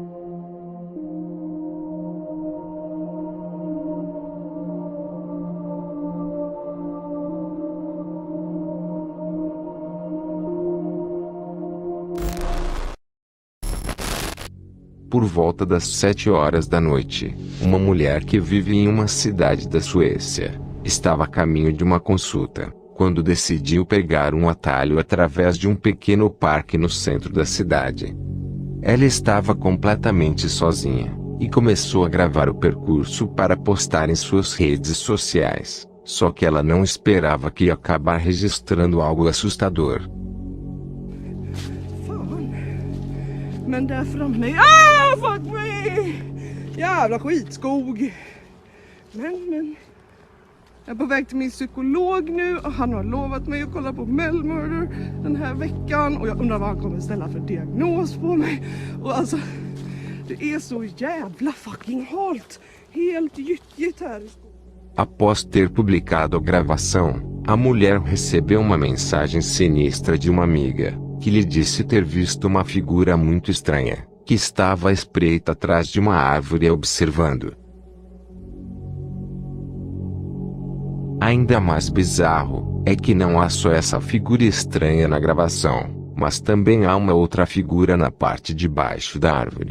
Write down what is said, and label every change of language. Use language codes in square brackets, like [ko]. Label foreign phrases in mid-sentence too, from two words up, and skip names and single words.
[pt] Por volta das 7 horas da noite, uma mulher que vive em uma cidade da Suécia estava a caminho de uma consulta, quando decidiu pegar um atalho através de um pequeno parque no centro da cidade. Ela estava completamente sozinha, e começou a gravar o percurso para postar em suas redes sociais. Só que ela não esperava que ia acabar registrando algo assustador. [sv] Fan. Men där framme... [en] fuck me! [sv] Jävla skitskog. Men... Jag är på väg till min psykolog nu och han har lovat mig att kolla på Mel Murder den här veckan. Och jag undrar vad han kommer ställa för diagnos på mig. Och alltså, det är så jävla fucking halt. Helt gyttjigt här i skogen. [pt] Após ter publicado a gravação, a mulher recebeu uma mensagem sinistra de uma amiga, que lhe disse ter visto uma figura muito estranha, que estava à espreita atrás de uma árvore observando. Ainda mais bizarro, é que não há só essa figura estranha na gravação, mas também há uma outra figura na parte de baixo da árvore.